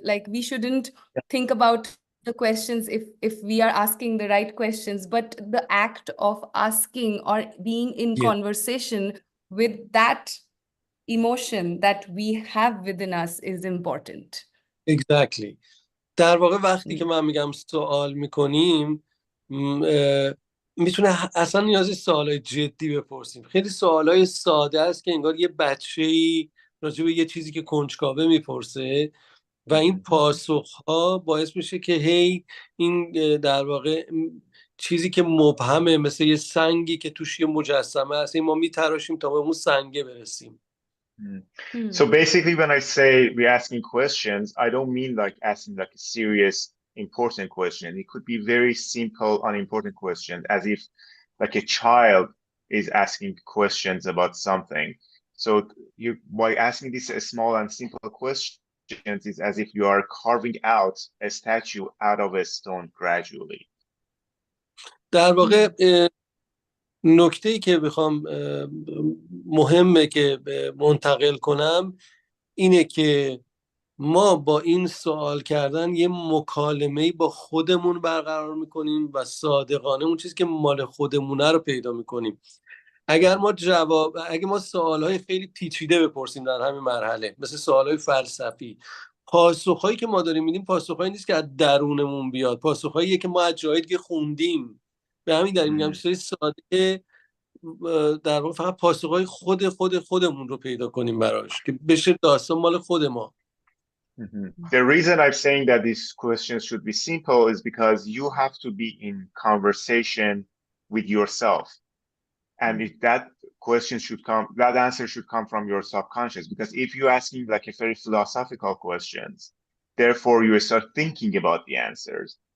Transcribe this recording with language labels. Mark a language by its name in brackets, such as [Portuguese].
[English] Like we shouldn't think about the questions if we are asking the right questions, but the act of asking or being in Yes. conversation with that emotion that we have within us is important. Exactly. [Persian] در واقع وقتی که من میگم سوال میکنیم میتونه اصلا نیازی سوالای جدی بپرسیم. خیلی سوالای ساده است که انگار یه بچه‌ای راجع به یه چیزی که کنجکاوه میپرسه و این پاسخها باعث میشه که هی این در واقع چیزی که مبهمه، مثل یه سنگی که توش یه مجسمه هست، ما میتراشیم تا به اون سنگه برسیم. [English] So basically, when I say we're asking questions, I don't mean like asking like a serious, important question. It could be very simple, unimportant question, as if like a child is asking questions about something. So you, by asking these small and simple questions, is as if you are carving out a statue out of a stone gradually. [Persian] در واقع نکته‌ای که بخوام مهمه که منتقل کنم اینه که ما با این سوال کردن یه مکالمه‌ای با خودمون برقرار میکنیم و صادقانه اون چیزی که مال خودمونه رو پیدا میکنیم. اگه ما سوالهای خیلی پیچیده بپرسیم در همین مرحله، مثل سوالهای فلسفی، پاسخهایی که ما داریم میدیم پاسخهایی نیست که از درونمون بیاد، پاسخهاییه که ما از جایی دیگه خوندیم. به همین دلیل میگم چیزای ساده در واقع فقط پاسخهای خودمون رو پیدا کنیم براش که بشه داستان مال خود ما. [English] The reason I'm saying that these questions should be simple is because you have to be in conversation with yourself. And if that question should come, that answer should come from your subconscious. Because if you're asking like a very philosophical questions, therefore you start thinking about the answers.